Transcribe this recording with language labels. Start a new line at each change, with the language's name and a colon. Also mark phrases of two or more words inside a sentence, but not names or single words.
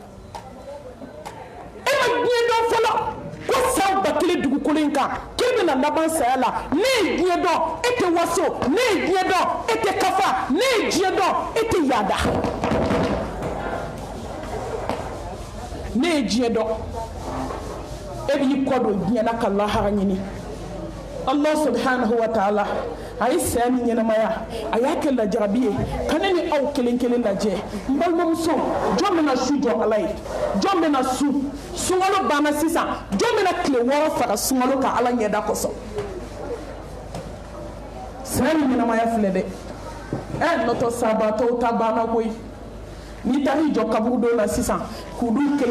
Bambara: e ma diɲɛ dɔn fɔlɔ ko san 1000 dugukolo in kan k'i bɛna laban saya la ne ye diɲɛ dɔn e tɛ waso ne ye diɲɛ dɔn e tɛ kafa ne ye diɲɛ dɔn e tɛ yaada ne ye diɲɛ dɔn e b'i kɔ don diɲɛ na ka lahara ɲini
Arabic: الله سبحانه وتعالى
Bambara: a ye saya ni ɲɛnamaya a y'a kɛ lajarabi ye ka ne ni aw kelen kelen lajɛ n balimamuso jɔn bɛna su jɔ ala ye jɔn bɛna su sunkalo banna sisan jɔn bɛna tile 6 faga sunkalo ka ala ɲɛda kosɔn saya ni ɲɛnamaya filɛ dɛ nɔtɔ sabatɔw ta banna koyi n'i taara i jɔ kaburudon na sisan k'u dun kelen